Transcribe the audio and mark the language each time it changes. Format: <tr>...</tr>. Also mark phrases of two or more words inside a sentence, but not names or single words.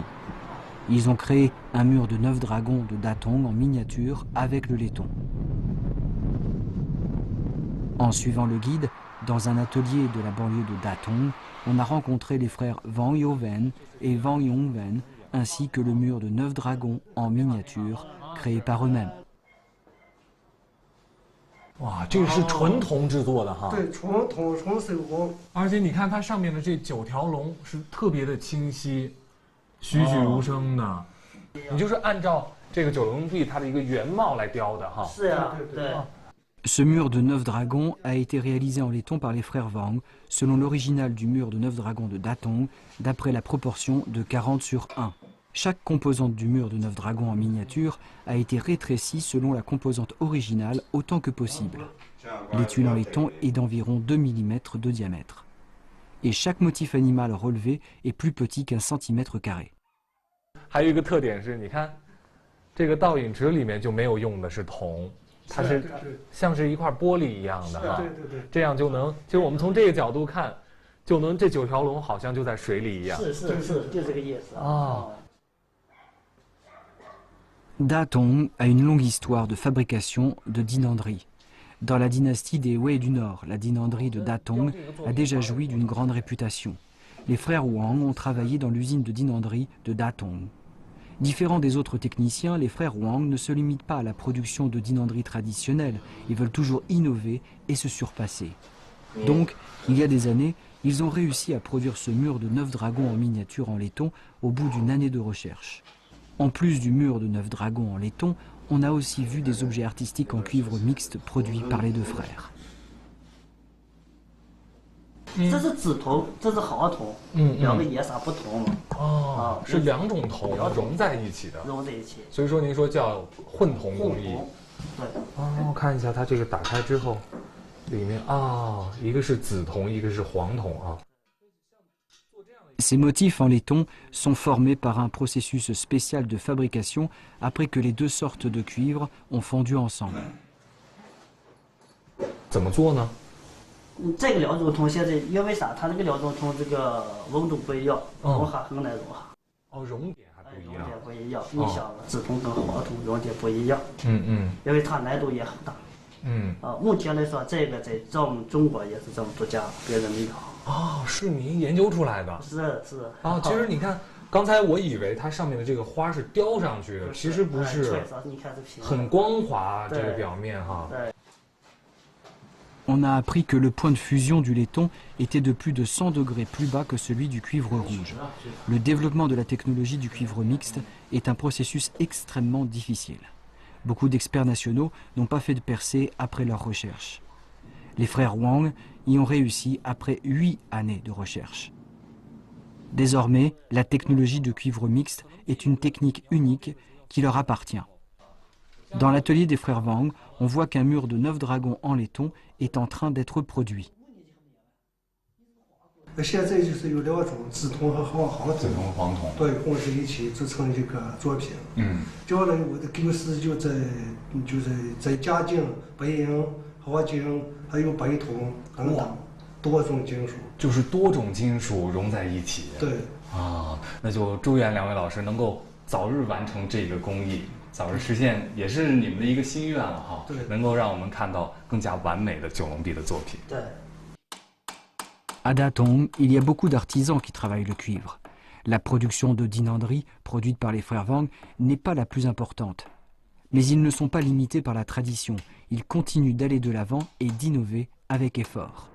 <fr>Ils ont créé un mur de 9 dragons de Datong en miniature avec le laiton. En suivant le guide, dans un atelier de la banlieue de Datong, on a rencontré les frères Wang Youwen et Wang Yongwen, ainsi que le mur de 9 dragons en miniature créé par eux-mêmes.</fr> <zh>哇，这个是纯铜制作的哈。对，纯手工。而且你看它上面的这9条龙是特别的清晰，栩栩如生的。你就是按照这个九龙壁它的一个原貌来雕的哈。是呀，对。</zh> <fr>Ce mur de 9 dragons a été réalisé en laiton par les frères Wang, selon l'original du mur de 9 dragons de Datong, d'après la proportion de 40/1. Chaque composante du mur de 9 dragons en miniature a été rétrécie selon la composante originale autant que possible. L'étui en laiton est d'environ 2 mm de diamètre. Et chaque motif animal relevé est plus petit qu'1 cm².</fr> <zh>还有一个特点是，你看，这个倒影池里面就没有用的是铜，它是像是一块玻璃一样的哈。对。这样就能，就是我们从这个角度看，就能这9条龙好像就在水里一样。是，就这个意思啊。</zh> <fr>Datong a une longue histoire de fabrication de dinanderie. Dans la dynastie des Wei du Nord, la dinanderie de Datong a déjà joui d'une grande réputation. Les frères Wang ont travaillé dans l'usine de dinanderie de Datong. Différents des autres techniciens, les frères Wang ne se limitent pas à la production de dinanderie traditionnelle. Ils veulent toujours innover et se surpasser. Donc, il y a des années, ils ont réussi à produire ce mur de 9 dragons en miniature en laiton au bout d'une année de recherche. En plus du mur de 9 dragons en laiton, on a aussi vu des objets artistiques en cuivre mixte produits par les deux frères.</fr> <zh>这是紫铜，这是好铜，两个颜色不同嘛。哦，是2种铜融在一起的。融在一起。所以说您说叫混铜工艺。对。哦，看一下它这个打开之后，里面一个是紫铜，一个是黄铜啊。</zh> <fr>Ces motifs en laiton sont formés par un processus spécial de fabrication après que les deux sortes de cuivre ont fondu ensemble.</fr> <zh>怎么做呢？这个2种铜现在因为啥？它这个2种铜这个温度不一样，融化很难融化。熔点还不一样。熔点不一样，你想紫铜跟黄铜熔点不一样。因为它难度也很大。目前来说，这个在咱们中国也是这么独家，别人没有。哦，是您研究出来的？是。其实你看，刚才我以为它上面的这个花是雕上去的，其实不是，很光滑这个表面哈。</zh> <fr>On a appris que le point de fusion du laiton était de plus de 100 degrés plus bas que celui du cuivre rouge. Le développement de la technologie du cuivre mixte est un processus extrêmement difficile. Beaucoup d'experts nationaux n'ont pas fait de percée après leur recherche. Les frères Wang y ont réussi après 8 années de recherche. Désormais, la technologie de cuivre mixte est une technique unique qui leur appartient. Dans l'atelier des frères Wang, on voit qu'un mur de 9 dragons en laiton est en train d'être produit.</fr> <zh>现在就是有2种，紫铜和黄铜。紫铜、黄铜。对，混在一起制成这个作品。就呢，我的构思就是在加金、白银、黄金还有白铜等等多种金属。就是多种金属融在一起。对。那就祝愿2位老师能够早日完成这个工艺，早日实现，也是你们的一个心愿了哈。对。能够让我们看到更加完美的九龙壁的作品。对。</zh> <fr>À Datong, il y a beaucoup d'artisans qui travaillent le cuivre. La production de dinanderie produite par les frères Wang n'est pas la plus importante. Mais ils ne sont pas limités par la tradition. Ils continuent d'aller de l'avant et d'innover avec effort.</fr>